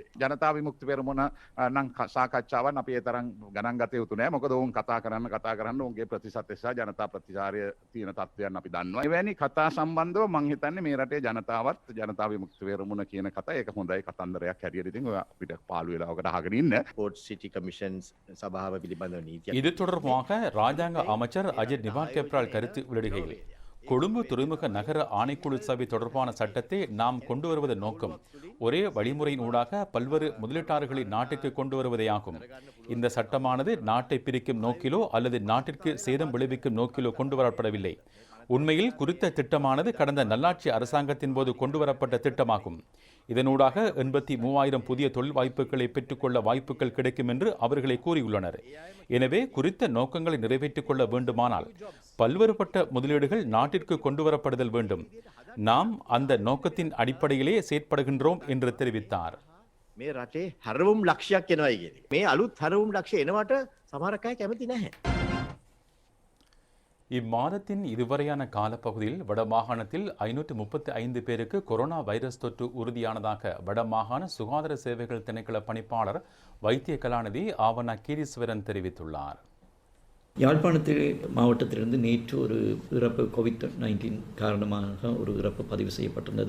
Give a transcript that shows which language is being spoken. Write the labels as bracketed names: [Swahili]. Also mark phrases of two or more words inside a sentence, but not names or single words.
[Sinhala] ජනතා විමුක්ති පෙරමුණ නම් සාකච්ඡාවන් අපි ඒ තරම් ගණන් ගත යුතු නෑ. මොකද ඔවුන් කතා කරන්න ඔවුන්ගේ ප්‍රතිශතය සහ ජනතා ප්‍රතිචාරය තියෙන තත්ත්වයන් අපි දන්නවා. එවැනි කතා සම්බන්ධව මම හිතන්නේ මේ රටේ ජනතාවත් ජනතා විමුක්ති පෙරමුණ කියන කතා ඒක හොඳයි කතන්දරයක් හැටියට ඉතින් ඔය අපිට පාළු වෙලා ඔකට අහගෙන ඉන්න. ஸ்போர்ட்ஸ் சிட்டி கமிஷன்ஸ் சபாව පිළිබඳව නීතිය [Tamil] இது தொடர்பாக ராஜாங்க அமைச்சர் அஜித் நிவால் கெப்ரால் கருத்து வெளியிடுகையில் கொழும்பு துறைமுக நகர ஆணைக்குழு சபை தொடர்பான சட்டத்தை நாம் கொண்டு வருவதன் நோக்கம் ஒரே வழிமுறையின் ஊடாக பல்வேறு முதலீட்டாளர்களை நாட்டுக்கு கொண்டு வருவதேயாகும். இந்த சட்டமானது நாட்டை பிரிக்கும் நோக்கிலோ அல்லது நாட்டிற்கு சேதம் விளைவிக்கும் நோக்கிலோ கொண்டு வரப்படவில்லை. உண்மையில் குறித்த திட்டமானது கடந்த நல்லாட்சி அரசாங்கத்தின் போது கொண்டு வரப்பட்ட திட்டமாகும். இதனூடாக 83,000 புதிய தொழில் வாய்ப்புகளை பெற்றுக்கொள்ள வாய்ப்புகள் கிடைக்கும் என்று அவர்களை கூறியுள்ளனர். எனவே குறித்த நோக்கங்களை நிறைவேற்றிக் கொள்ள வேண்டுமானால் பல்வேறுபட்ட முதலீடுகள் நாட்டிற்கு கொண்டு வரப்படுதல் வேண்டும். நாம் அந்த நோக்கத்தின் அடிப்படையிலே செயற்படுகின்றோம் என்று தெரிவித்தார். [Sinhala] මේ රටේ හැරවුම් ලක්ෂයක් එනවා කියන එක. මේ අලුත් හැරවුම් ලක්ෂය එනවට සමහර අය කැමති නැහැ. [Tamil] இம்மாதத்தின் இதுவரையான காலப்பகுதியில் வடமாகாணத்தில் 535 பேருக்கு கொரோனா வைரஸ் தொற்று உறுதியானதாக வடமாகாண சுகாதார சேவைகள் திணைக்கள பணிப்பாளர் வைத்திய கலாநிதி ஆவண கீரீஸ்வரன் தெரிவித்துள்ளார். யாழ்ப்பாணத்தில் மாவட்டத்திலிருந்து நேற்று ஒரு இறப்பு COVID-19 காரணமாக ஒரு இறப்பு பதிவு செய்யப்பட்டிருந்தது.